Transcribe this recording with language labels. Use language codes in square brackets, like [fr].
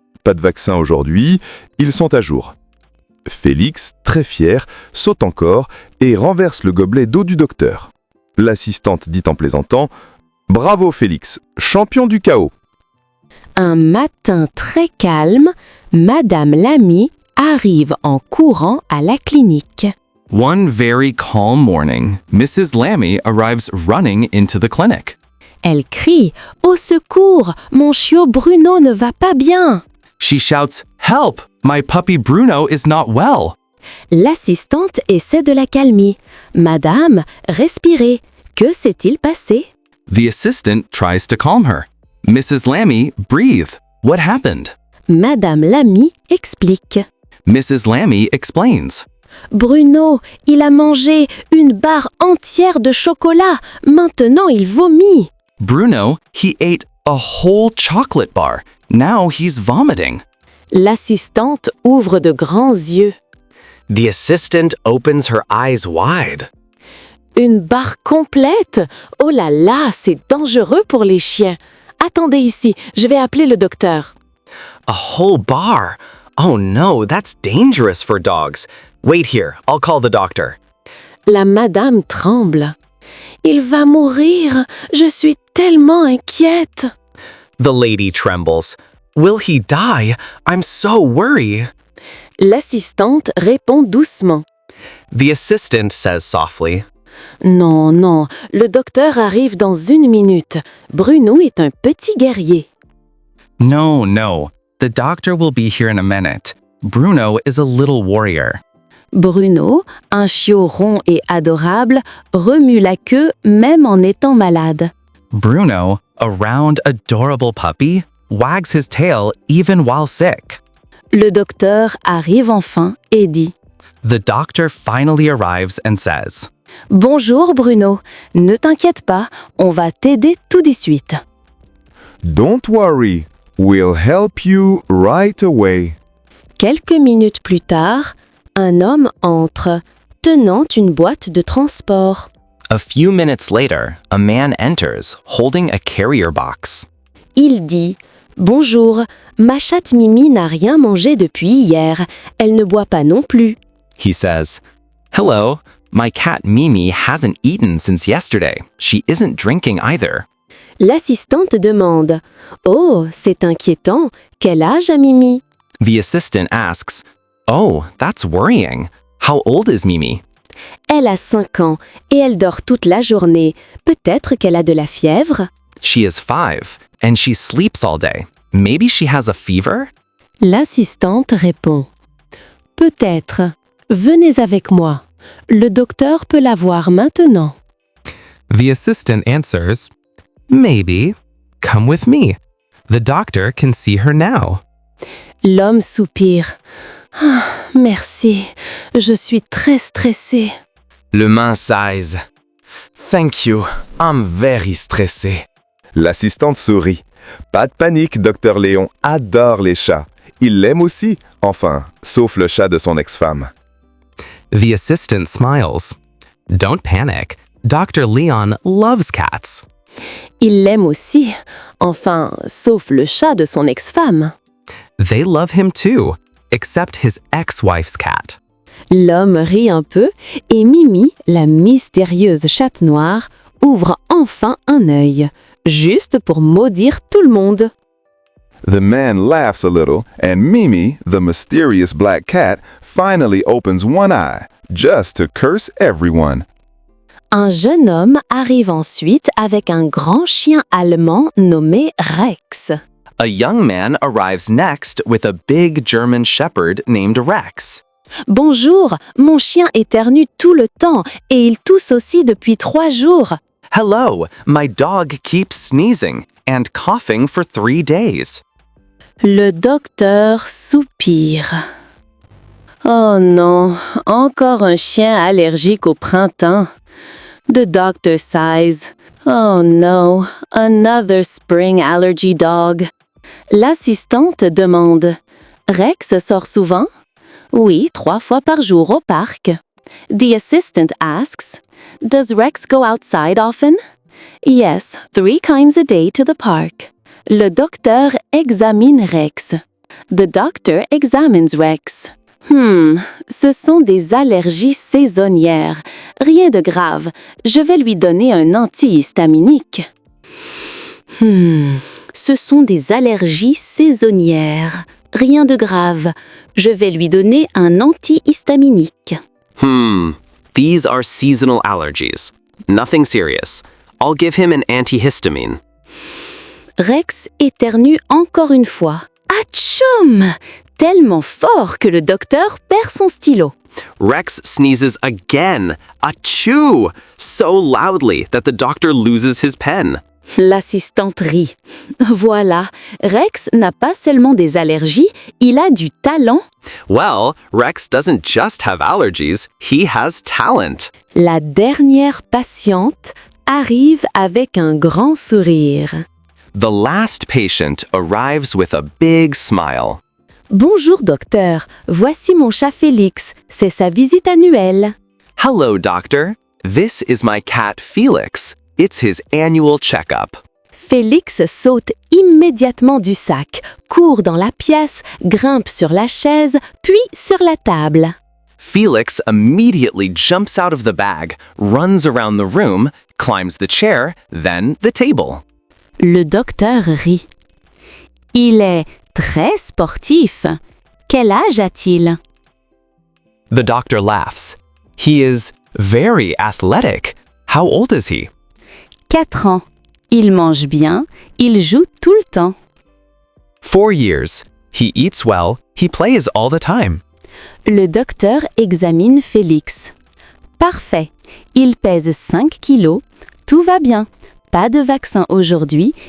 [fr] Pas de vaccin aujourd'hui, ils sont à jour. » Félix, très fier, saute encore et renverse le gobelet d'eau du docteur. L'assistante dit en plaisantant « Bravo Félix, champion du chaos !» Un matin très calme, Madame Lamy arrive en courant à la clinique. [en] One very calm morning, Mrs. Lamy arrives running into the clinic. [fr] Elle crie « Au secours, mon chiot Bruno ne va pas bien !» [en] She shouts, "Help! My puppy Bruno is not well." [fr] L'assistante essaie de la calmer. « Madame, respirez. Que s'est-il passé ?» [en] The assistant tries to calm her. Mrs. Lamy, breathe. What happened? [fr] Madame Lamy explique. [en] Mrs. Lamy explains. [fr] Bruno, il a mangé une barre entière de chocolat. Maintenant, il vomit. [en] Bruno, he ate a whole chocolate bar. Now he's vomiting. [fr] L'assistante ouvre de grands yeux. [en] The assistant opens her eyes wide. [fr] Une barre complète? Oh là là, c'est dangereux pour les chiens. Attendez ici, je vais appeler le docteur. [en] A whole bar? Oh no, that's dangerous for dogs. Wait here, I'll call the doctor. [fr] La madame tremble. Il va mourir, je suis tellement inquiète. [en] The lady trembles. Will he die? I'm so worried. [fr] L'assistante répond doucement. [en] The assistant says softly. [fr] Non, non, le docteur arrive dans 1 minute. Bruno est un petit guerrier. [en] No, no. The doctor will be here in a minute. Bruno is a little warrior. [fr] Bruno, un chiot rond et adorable, remue la queue même en étant malade. [en] Bruno, a round, adorable puppy, wags his tail even while sick. [fr] Le docteur arrive enfin et dit [en] The doctor finally arrives and says, [fr] « Bonjour Bruno, ne t'inquiète pas, on va t'aider tout de suite. [en] Don't worry, we'll help you right away. » [fr] Quelques minutes plus tard, un homme entre, tenant une boîte de transport. [en] A few minutes later, a man enters, holding a carrier box. [fr] Il dit « Bonjour, ma chatte Mimi n'a rien mangé depuis hier, elle ne boit pas non plus. » [en] He says, Hello, my cat Mimi hasn't eaten since yesterday. She isn't drinking either. [fr] L'assistante demande « Oh, c'est inquiétant, quel âge a Mimi ?» [en] The assistant asks, Oh, that's worrying. How old is Mimi? [fr] Elle a 5 ans et elle dort toute la journée. Peut-être qu'elle a de la fièvre. [en] She is 5, and she sleeps all day. Maybe she has a fever? [fr] L'assistante répond « Peut-être. Venez avec moi. Le docteur peut la voir maintenant. » [en] The assistant answers, Maybe. Come with me. The doctor can see her now. [fr] L'homme soupire. Ah, merci. Je suis très stressé. [en] Le man sighs. Thank you. I'm very stressé. [fr] L'assistante sourit. Pas de panique, Dr Léon adore les chats. Il l'aime aussi, enfin, sauf le chat de son ex-femme. [en] The assistant smiles. Don't panic. Dr. Leon loves cats. [fr] Il l'aime aussi, enfin, sauf le chat de son ex-femme. [en] They love him too, except his ex-wife's cat. [fr] L'homme rit un peu et Mimi, la mystérieuse chatte noire, ouvre enfin un œil, juste pour maudire tout le monde. [en] The man laughs a little, and Mimi, the mysterious black cat, finally opens one eye, just to curse everyone. [fr] Un jeune homme arrive ensuite avec un grand chien allemand nommé Rex. [en] A young man arrives next with a big German shepherd named Rex. [fr] Bonjour, mon chien éternue tout le temps et il tousse aussi depuis 3 jours. [en] Hello, my dog keeps sneezing and coughing for 3 days. [fr] Le docteur soupire. Oh non, encore un chien allergique au printemps. [en] The doctor sighs. Oh no, another spring allergy dog. [fr] L'assistante demande. Rex sort souvent? Oui, 3 fois par jour au parc. [en] The assistant asks. Does Rex go outside often? Yes, 3 times a day to the park. [fr] Le docteur examine Rex. [en] The doctor examines Rex. [fr] Ce sont des allergies saisonnières. Rien de grave. Je vais lui donner un antihistaminique. Ce sont des allergies saisonnières. Rien de grave. Je vais lui donner un antihistaminique. [en] These are seasonal allergies. Nothing serious. I'll give him an antihistamine. [fr] Rex éternue encore une fois. Atchoum! Tellement fort que le docteur perd son stylo. [en] Rex sneezes again. Achoo! So loudly that the doctor loses his pen. [fr] L'assistante rit. Voilà, Rex n'a pas seulement des allergies, il a du talent. [en] Well, Rex doesn't just have allergies, he has talent. [fr] La dernière patiente arrive avec un grand sourire. [en] The last patient arrives with a big smile. [fr] Bonjour docteur, voici mon chat Félix, c'est sa visite annuelle. [en] Hello, doctor. This is my cat Felix. It's his annual checkup. [fr] Félix saute immédiatement du sac, court dans la pièce, grimpe sur la chaise, puis sur la table. [en] Felix immediately jumps out of the bag, runs around the room, climbs the chair, then the table. [fr] Le docteur rit. Il est très sportif. Quel âge a-t-il? [en] The doctor laughs. He is very athletic. How old is he? [fr] 4 ans. Il mange bien, il joue tout le temps. [en] 4 years. He eats well, he plays all the time. [fr] Le docteur examine Félix. Parfait. Il pèse 5 kilos. Tout va bien. Pas de vaccin aujourd'hui.